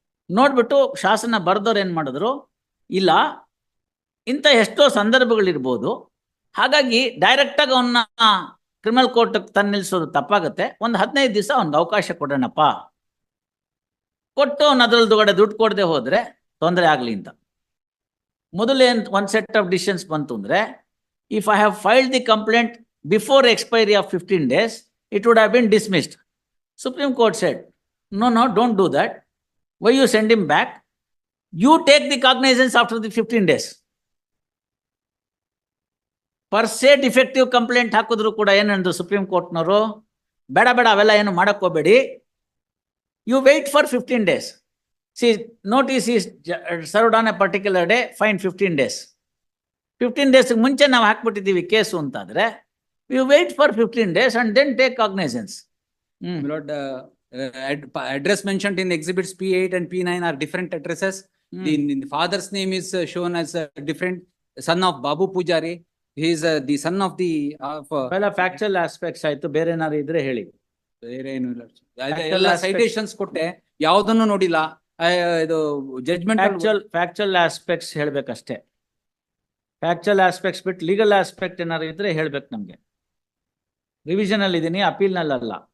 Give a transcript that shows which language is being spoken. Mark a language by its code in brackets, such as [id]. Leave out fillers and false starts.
[kn] ನೋಡ್ಬಿಟ್ಟು ಶಾಸನ ಬರೆದವ್ರು ಏನು ಮಾಡಿದ್ರು, ಇಲ್ಲ ಇಂಥ ಎಷ್ಟೋ ಸಂದರ್ಭಗಳಿರ್ಬೋದು, ಹಾಗಾಗಿ ಡೈರೆಕ್ಟಾಗಿ ಅವನ್ನ ಕ್ರಿಮಿನಲ್ ಕೋರ್ಟ್ಗೆ ತಂದು ನಿಲ್ಲಿಸೋದು ತಪ್ಪಾಗುತ್ತೆ, ಒಂದು 15 ದಿವಸ ಅವ್ನಿಗೆ ಅವಕಾಶ ಕೊಡೋಣಪ್ಪ, ಕೊಟ್ಟು ಅವ್ನು ಅದರಲ್ದುಗಡೆ ದುಡ್ಡು ಕೊಡದೆ ಹೋದರೆ ತೊಂದರೆ ಆಗಲಿ ಅಂತ. ಮೊದಲು ಒಂದು ಸೆಟ್ ಆಫ್ ಡಿಸಿಷನ್ಸ್ ಬಂತು ಅಂದರೆ, [en] If I have filed the complaint before expiry of 15 days, it would have been dismissed. Supreme Court said, no, don't do that. Why you send him back? You take the cognizance after the 15 days. Per se defective complaint [kn] ಹಾಕಿದ್ರು ಕೂಡ ಏನಂದ್ರು supreme ಕೋರ್ಟ್ನವರು, ಬೇಡ ಅವೆಲ್ಲ ಏನು ಮಾಡಕ್ಕೆ ಹೋಗಬೇಡಿ, [en] you wait for 15 days. See, notice is served on a particular day, fine 15 days. 15 days [kn] ಮುಂಚೆ ನಾವು ಹಾಕ್ಬಿಟ್ಟಿದ್ದೀವಿ ಕೇಸು ಅಂತಾದರೆ, [en] you wait for 15 days and then take cognizance. Lord, address mentioned in exhibits P8 and P9 are different addresses. The father's name is shown as different. Son of Babu Pujari, he is the son of the factual aspects [kn] ಆಯ್ತು. ಬೇರೆ ಏನಾದ್ರು ಇದ್ರೆ ಹೇಳಿ. ಬೇರೆ ಏನು ಇಲ್ಲ, ಎಲ್ಲ citations ಕೊಟ್ಟೆ, ಯಾವುದನ್ನು ನೋಡಿಲ್ಲ. ಇದು judgment factual aspects ಹೇಳ್ಬೇಕಷ್ಟೇ. Factual aspects ಬಿಟ್ಟು ಲೀಗಲ್ ಆಸ್ಪೆಕ್ಟ್ ಏನಾದ್ರು ಇದ್ರೆ ಹೇಳ್ಬೇಕು ನಮ್ಗೆ. ರಿವಿಷನ್ ಅಲ್ಲಿ ಇದೀನಿ, ಅಪೀಲ್ ನಲ್ಲ.